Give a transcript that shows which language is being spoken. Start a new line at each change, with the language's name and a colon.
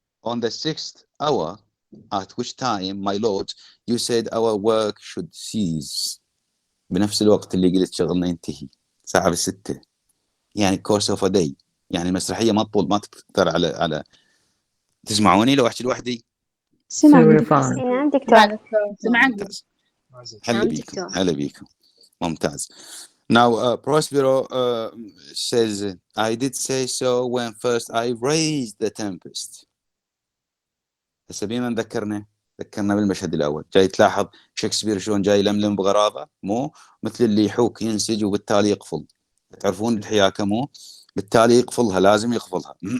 English: On the 6th hour, at which time, my lord, you said our work should cease.
Arabic: بنفس الوقت اللي قلت شغلنا ينتهي، ساعة ب6. يعني
English: course of a day.
Arabic: يعني المسرحية ما تطول، ما تكثر على تسمعوني لو أحكي لوحدي؟ سمعنا دكتور. ممتاز. هلا بيكم. ممتاز.
English: Now, Prospero says, I did say so when first I raised the tempest.
Arabic: هسه بما ذكرنا بالمشهد الأول. جاي تلاحظ شكسبير شلون جاي يلملم بغراضة، مو مثل اللي يحوك ينسج وبالتالي يقفل. تعرفون الحياكة مو بالتالي يقفلها، لازم يقفلها.